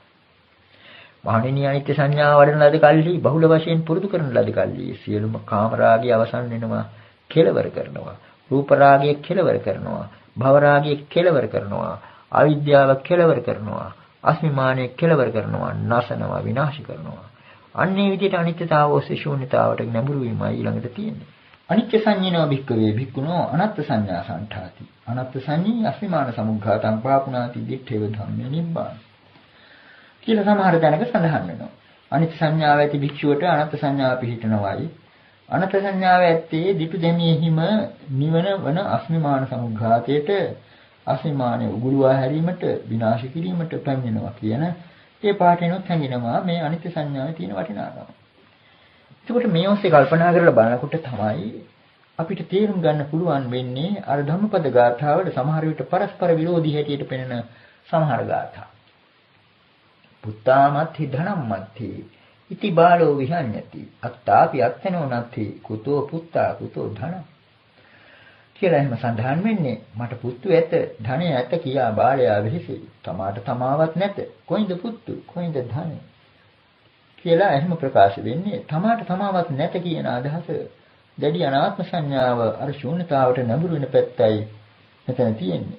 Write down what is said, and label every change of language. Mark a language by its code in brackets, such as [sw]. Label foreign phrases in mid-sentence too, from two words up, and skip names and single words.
[si] මහණෙනි අනිත්‍ය සංඥාව වඩන ලද කල්හි බහුල වශයෙන් පුරුදු කරන ලද කල්හි සියලුම කාමරාගය අවසන් වෙනවා, කෙලවර කරනවා. රූප රාගය කෙලවර කරනවා, භව රාගය කෙලවර කරනවා, අවිද්‍යාව කෙලවර කරනවා, අස්මිමානය කෙලවර කරනවා, නැසනවා, විනාශ කරනවා. අන්නේ විදිහට අනිත්‍යතාව ඔස්සේ ශූන්‍යතාවට නැඹුරු වීමයි ඊළඟට තියෙන්නේ. [pi] අනිත්‍ය සංඥානෝ භික්කවේ භික්ඛුනෝ අනත්ත් සංඥා සංඨාති. අනත්ත් සංඤී අස්මිමාන සමුග්ඝාතං පාපුනාති දිත්තේව ධම්මේ නිබ්බාන. [si] කියලා සමහර තැනක සඳහන් වෙනවා. අනිත්‍ය සංඥාව ඇති භික්ෂුවට අනත්ත් සංඥාව පිහිටනවායි. අනත්ත් සංඥාව ඇත්තේ දිටු දෙමියෙහිම නිවන වන අස්මිමාන සමුග්ඝාතයට අස්මිමානයේ උගුලවා හැරීමට විනාශ කිරීමට පැමිණෙනවා කියන ඒ පාඩේනොත් හැඟෙනවා මේ අනිත්‍ය සංඥාවේ තියෙන වටිනාකම. එතකොට මේ ඔස්සේ කල්පනා කරලා බලනකොට තමයි අපිට තේරුම් ගන්න පුළුවන් වෙන්නේ අර ධම්මපද ගාථාවල සමහර විට පරස්පර විරෝධී හැටියට පෙනෙන සමහර ගාථා. [pi] පුත්තාමත්ථි ධනම්මත්ථි ඉති බාලෝ විහඤ්ඤති අත්තාපි අත්තනෝ නත්ථි කුතෝ පුත්තා කුතෝ ධන [si] කියලා එහෙම සඳහන් වෙන්නේ මට පුතු ඇත ධනය ඇත කියා බාලයා වෙහිසෙයි. තමාට තමාවත් නැත කොයින්ද පුතු කොයින්ද ධනය කියලා එහෙම ප්‍රකාශ වෙන්නේ. තමාට තමාවත් නැත කියන අදහස දැඩි අනාත්ම සංඥාව අර ශූන්‍යතාවට නැඹුරු වෙන පැත්තයි මෙතන තියෙන්නේ.